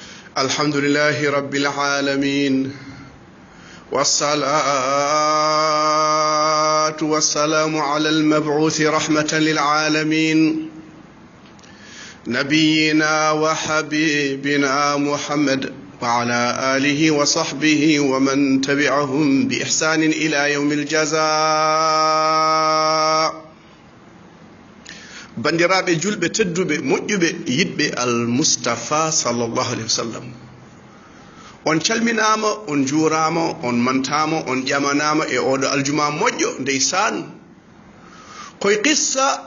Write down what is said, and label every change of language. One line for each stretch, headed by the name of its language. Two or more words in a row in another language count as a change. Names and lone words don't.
Arabic: الحمد لله رب العالمين والصلاة والسلام على المبعوث رحمة للعالمين نبينا وحبيبنا محمد وعلى آله وصحبه ومن تبعهم بإحسان إلى يوم
Fula: الجزاء bandiraɓe julɓe tedduɓe moƴƴuɓe yiɗɓe almustafa
Arabic: صلى الله عليه وسلم
Fula: on calminama on juurama on mantama on ƴamanama e oɗo aljuma moƴƴo ndeysan koye qissa